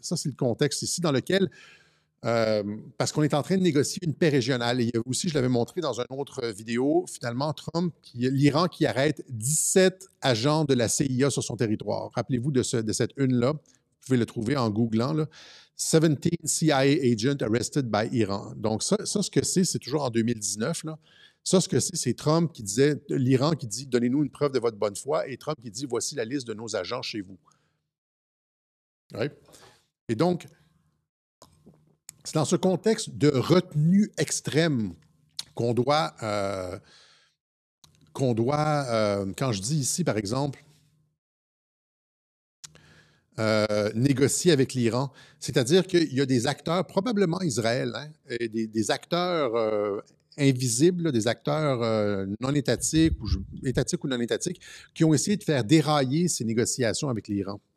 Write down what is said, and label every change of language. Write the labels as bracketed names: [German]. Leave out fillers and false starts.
[French] Ça, c'est le contexte ici dans lequel, parce qu'on est en train de négocier une paix régionale. Et aussi, je l'avais montré dans une autre vidéo, finalement, Trump, l'Iran qui arrête 17 agents de la CIA sur son territoire. Rappelez-vous de cette une-là. Vous pouvez le trouver en googlant, là. [English] 17 CIA agents arrested by Iran. [French] Donc, ça ce que c'est toujours en 2019, là. Ça, ce que c'est Trump qui disait, l'Iran qui dit, donnez-nous une preuve de votre bonne foi, et Trump qui dit, voici la liste de nos agents chez vous. Ouais. Et donc, c'est dans ce contexte de retenue extrême qu'on doit, quand je dis ici, par exemple, négocier avec l'Iran, c'est-à-dire qu'il y a des acteurs, probablement Israël, hein, et des acteurs invisibles, des acteurs non étatiques ou non étatiques, qui ont essayé de faire dérailler ces négociations avec l'Iran.